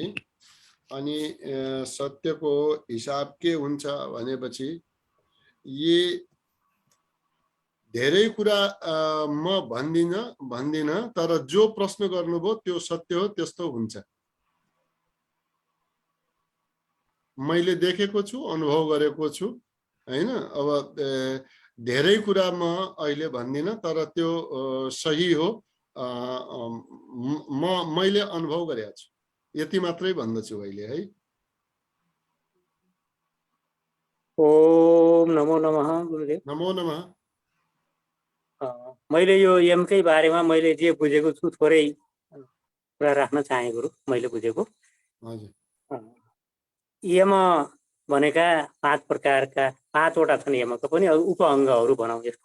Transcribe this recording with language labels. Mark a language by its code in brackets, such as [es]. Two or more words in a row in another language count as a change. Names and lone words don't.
[ne] अनि सत्यको हिसाब के हुन्छ भनेपछि, यी धेरै कुरा म भन्दिन, तर जो प्रश्न गर्नुभयो त्यो सत्य हो, त्यस्तो हुन्छ। मैले देखेको छु, अनुभव गरेको छु हैन। अब धेरै कुरा म अहिले भन्दिनँ, तर त्यो सही हो। मैले अनुभव गरेको छु, यति मात्रै भन्दछु अहिले है। ओम नमो नमः गुरुदेव। नमो नमः। मैले यो यमकै बारेमा मैले जे बुझेको छु थोरै कुरा राख्न चाहे गुरु। मैले बुझेको हजुर, यम भनेका 5 प्रकारका 5वटा छन् यमको पनि उपअङ्गहरू भनौँ यसको।